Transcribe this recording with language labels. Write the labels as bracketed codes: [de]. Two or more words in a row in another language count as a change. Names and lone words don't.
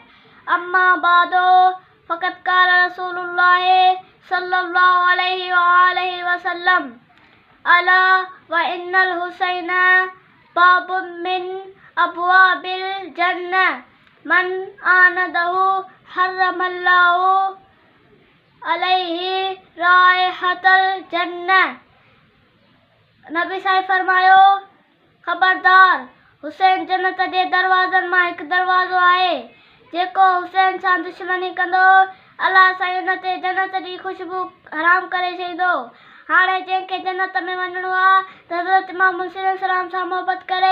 [ar] أما بعد فقد قال رسول الله صلى الله عليه وآله وسلم ألا وإن الحسين باب من أبواب الجنة من عاداه حرم الله عليه رائحة الجنة. [sd] नबी साहिब फरमायो, ख़बरदार, हुसैन जन्नत जे दरवाज़नि मां हिकु दरवाज़ो आहे। जेको हुसैन सां दुश्मनी कंदो, अलाह साईं हुन ते जन्नत जी ख़ुशबू हराम करे छॾींदो। हाणे जंहिंखे जन्नत में वञिणो आहे त हज़रत इमाम हुसैन अलैहिस्सलाम सां मोहबत करे।